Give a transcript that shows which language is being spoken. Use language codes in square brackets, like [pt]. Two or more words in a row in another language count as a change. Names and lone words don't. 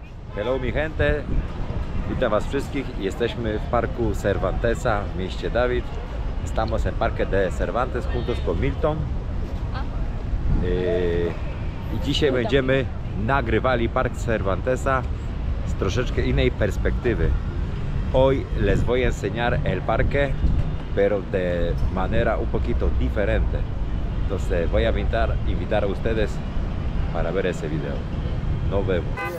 [es] Hello mi gente, [pl] witam was wszystkich. Jesteśmy w parku Cervantesa w mieście Dawid. [es] Estamos en parque de Cervantes juntos con Milton. [pl] I dzisiaj będziemy nagrywali park Cervantesa z troszeczkę innej perspektywy. [es] Hoy les voy a enseñar el parque, pero de manera un poquito diferente. Entonces voy a invitar a ustedes para ver ese video. Nos vemos.